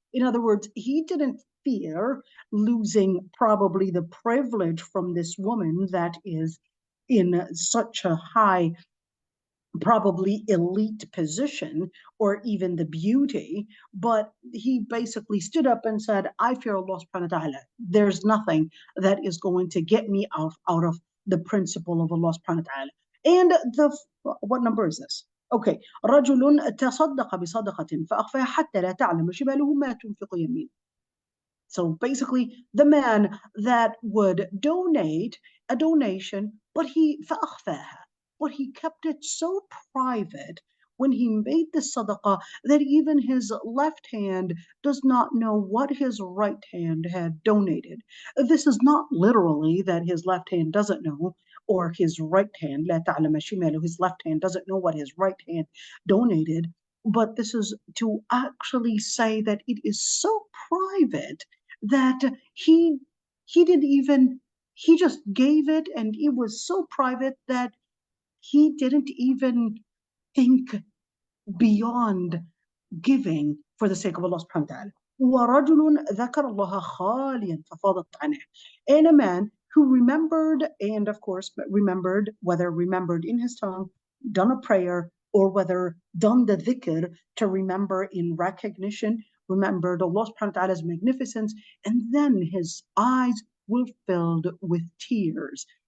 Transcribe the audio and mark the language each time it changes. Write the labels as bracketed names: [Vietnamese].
[English] In other words, he didn't fear losing probably the privilege from this woman that is in such a high, probably elite position, or even the beauty, but he basically stood up and said, I fear Allah subhanahu wa ta'ala. There's nothing that is going to get me out of the principle of Allah subhanahu wa ta'ala. And what number is this? Okay. [Arabic] رجل تصدق بصدقة فأخفاها حتى لا تعلم شماله ما تنفق يمينه. [English] So basically, the man that would donate a donation, but he فأخفاها, but he kept it so private when he made the sadaqah that even his left hand does not know what his right hand had donated. This is not literally that his left hand doesn't know, or his right hand, [Arabic] لا تعلم شماله, [English] his left hand doesn't know what his right hand donated, but this is to actually say that it is so private that he didn't even, he just gave it, and it was so private that he didn't even think beyond giving for the sake of Allah subhanahu wa ta'ala. [Arabic] ورجل ذكر الله خاليا ففاضت عينه. [English] And a man who remembered, and of course remembered, whether remembered in his tongue, done a prayer, or whether done the dhikr to remember in recognition, remembered Allah subhanahu wa ta'ala's magnificence, and then his eyes were filled with tears.